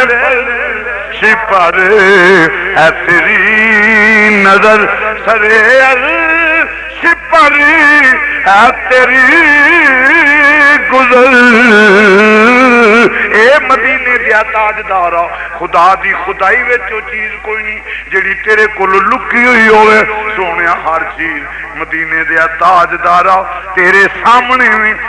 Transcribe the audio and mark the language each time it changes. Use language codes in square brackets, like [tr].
[ur] فرش پر ہے تیری نظر، سر عرش پر ہے تیری گزر. [pa] اے مدینے دیا تاجدارا خدا دی خدائی وچ او چیز کوئی نہیں جڑی تیرے کول لکی ہوئی ہوئے. سونیا ہر چیز مدینے دیا تاجدارا تیرے سامنے میں.